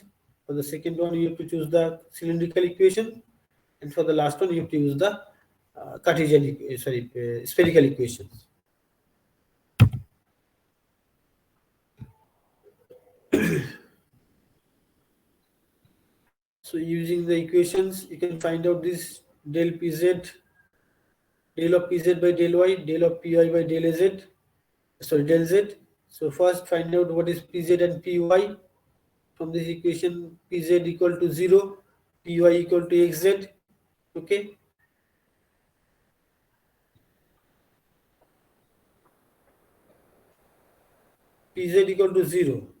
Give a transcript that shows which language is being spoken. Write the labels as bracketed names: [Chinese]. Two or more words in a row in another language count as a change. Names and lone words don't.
[English] For the second one you have to choose the cylindrical equation, and for the last one you have to use the spherical equations. So using the equations, you can find out this del pz, del of pz by del y, del of py by del z. Del z. So first find out what is pz and py. From this equation, pz equal to 0, py equal to xz. Okay. Pz equal to 0.